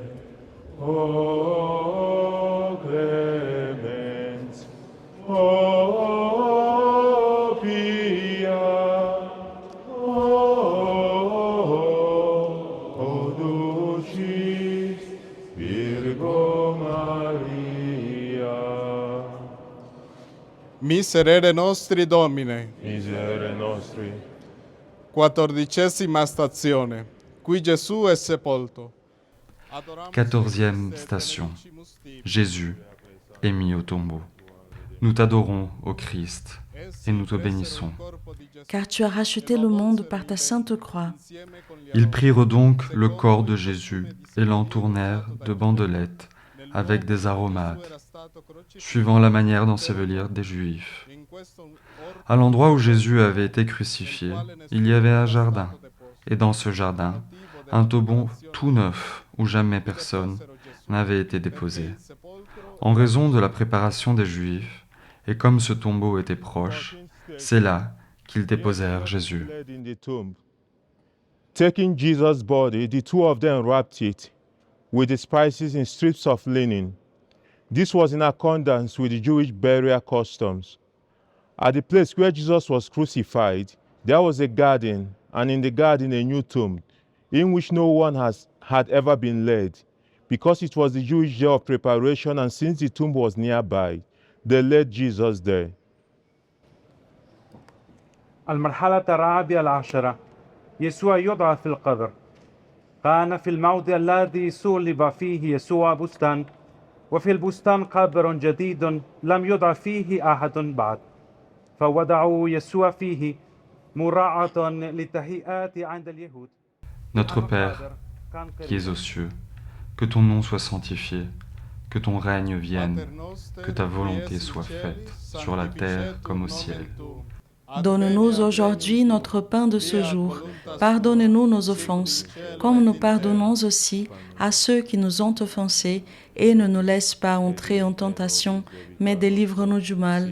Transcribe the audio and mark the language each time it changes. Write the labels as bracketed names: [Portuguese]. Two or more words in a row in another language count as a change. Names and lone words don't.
[Latin] O clemens, o pia, o dulcis Virgo Maria. Miserere nostri Domine, Miserere nostri. [Italian] 14ª stazione, qui Gesù è sepolto. [French] 14e station. Jésus est mis au tombeau. Nous t'adorons, ô Christ, et nous te bénissons. Car tu as racheté le monde par ta sainte croix. Ils prirent donc le corps de Jésus et l'entournèrent de bandelettes avec des aromates, suivant la manière d'ensevelir des Juifs. À l'endroit où Jésus avait été crucifié, il y avait un jardin, et dans ce jardin, un tombeau tout neuf où jamais personne n'avait été déposé. En raison de la préparation des Juifs, et comme ce tombeau était proche, c'est là qu'ils déposèrent Jésus. [English] In the tomb. Taking Jesus' body, the two of them wrapped it with the spices in strips of linen. This was in accordance with the Jewish burial customs. At the place where Jesus was crucified, there was a garden, and in the garden a new tomb, in which no one had ever been laid, because it was the Jewish day of preparation, and since the tomb was nearby, they laid Jesus there. [Arabic] المرحلة الرابعة عشرة يسوع يضع في القبر. كان في الموضع الذي صلب فيه يسوع بستان، وفي البستان قبر جديد لم يضع فيه أحد بعد، فوضعوا يسوع فيه مراعاة للتهيئات عند اليهود. [French] Notre Père, qui es aux cieux, que ton nom soit sanctifié, que ton règne vienne, que ta volonté soit faite, sur la terre comme au ciel. Donne-nous aujourd'hui notre pain de ce jour. Pardonne-nous nos offenses, comme nous pardonnons aussi à ceux qui nous ont offensés, et ne nous laisse pas entrer en tentation, mais délivre-nous du mal.